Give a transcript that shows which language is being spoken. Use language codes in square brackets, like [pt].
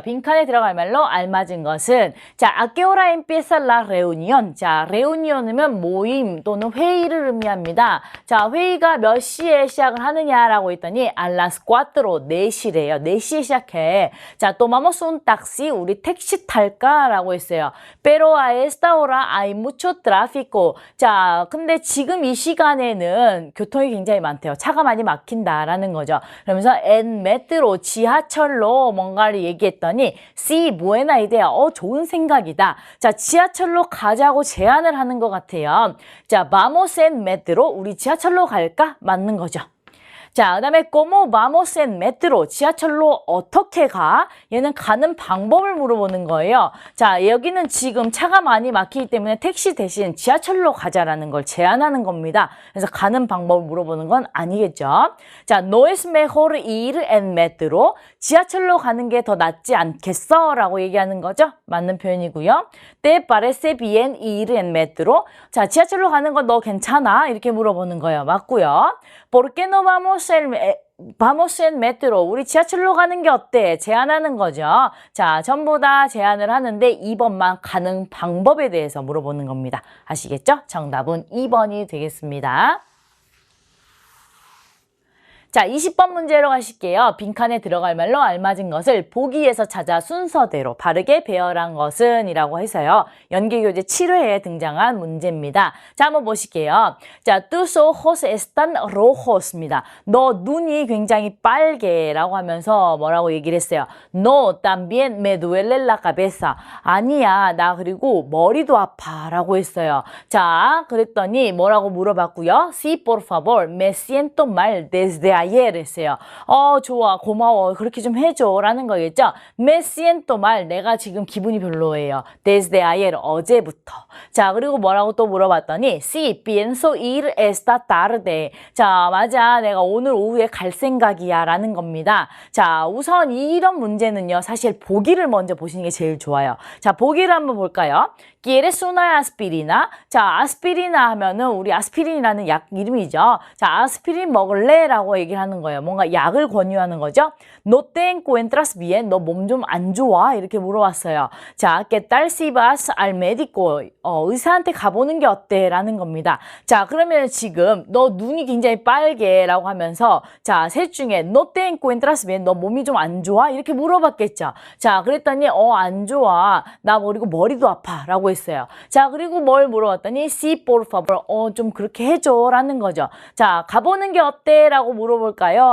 [ko] 빈칸에 들어갈 말로 알맞은 것은 자, [es] ¿a qué hora empieza la reunión? [ko] 자, reunion이면 모임 또는 회의를 의미합니다. 자, 회의가 몇 시에 시작을 하느냐라고 했더니 [es] a las 4, [ko] 4시래요. 4시에 시작해. 자, [es] tomamos un taxi. [ko] 우리 택시 탈까라고 했어요. [es] Pero a esta hora hay mucho tráfico. [ko] 자, 근데 지금 이 시간에는 교통이 굉장히 많대요. 차가 많이 막힌다라는 거죠. [es] 그러면서 en metro, [ko] 지하철로 뭔가를 얘기했더니 [es] sí, buena idea. [ko] 좋은 생각이다. 자, 지하철로 가자고 제안을 하는 것 같아요. 자, [es] vamos en metro. [ko] 우리 지하철로 갈까? 맞는 거죠. [es] 자, 그 다음에 ¿Cómo vamos en metro? [ko] 지하철로 어떻게 가? 얘는 가는 방법을 물어보는 거예요. 자, 여기는 지금 차가 많이 막히기 때문에 택시 대신 지하철로 가자라는 걸 제안하는 겁니다. 그래서 가는 방법을 물어보는 건 아니겠죠. [es] 자, ¿No es mejor ir en metro? [ko] 지하철로 가는 게 더 낫지 않겠어? 라고 얘기하는 거죠. 맞는 표현이고요. [es] ¿Te parece bien ir en metro? [ko] 자, 지하철로 가는 건 너 괜찮아? 이렇게 물어보는 거예요. 맞고요. [es] ¿Por qué no vamos en metro? [ko] 우리 지하철로 가는 게 어때? 제안하는 거죠. 자, 전부 다 제안을 하는데 2번만 가는 방법에 대해서 물어보는 겁니다. 아시겠죠? 정답은 2번이 되겠습니다. 자, 20번 문제로 가실게요. 빈칸에 들어갈 말로 알맞은 것을 보기에서 찾아 순서대로 바르게 배열한 것은 이라고 해서요. 연계교재 7회에 등장한 문제입니다. 자, 한번 보실게요. [es] 자, tus ojos están rojos입니다. [ko] 너 눈이 굉장히 빨개라고 하면서 뭐라고 얘기를 했어요. [es] No, también me duele la cabeza. [ko] 아니야, 나 그리고 머리도 아파 라고 했어요. 자, 그랬더니 뭐라고 물어봤고요. [es] Sí, por favor, me siento mal desde ayer 했어요. [ko] 좋아, 고마워, 그렇게 좀 해줘 라는 거겠죠. [es] Me siento mal, [ko] 내가 지금 기분이 별로예요. [es] Desde ayer, [ko] 어제부터. 자, 그리고 뭐라고 또 물어봤더니 [es] Sí, pienso ir esta tarde. [ko] 자, 맞아, 내가 오늘 오후에 갈 생각이야 라는 겁니다. 자, 우선 이런 문제는요, 사실 보기를 먼저 보시는 게 제일 좋아요. 자, 보기를 한번 볼까요? [es] ¿Quieres una aspirina? [ko] 자, 아스피리나 하면은 우리 아스피린이라는 약 이름이죠. 자, 아스피린 먹을래? 라고 얘기를 하는 거예요. 뭔가 약을 권유하는 거죠. [es] ¿No te encuentras bien? [ko] 너 몸 좀 안 좋아? 이렇게 물어봤어요. [es] 자, ¿qué tal si vas al médico? [ko] 의사한테 가보는 게 어때? 라는 겁니다. 자, 그러면 지금 너 눈이 굉장히 빨개 라고 하면서 자, 셋 중에 [es] ¿No te encuentras bien? [ko] 너 몸이 좀 안 좋아? 이렇게 물어봤겠죠. 자, 그랬더니 안 좋아. 나 그리고 머리도 아파 라고 했어요. 자, 그리고 뭘 물어봤더니 [es] Sí, por favor. [ko] 좀 그렇게 해줘 라는 거죠. 자, 가보는 게 어때? 라고 물어보고 물어볼까요?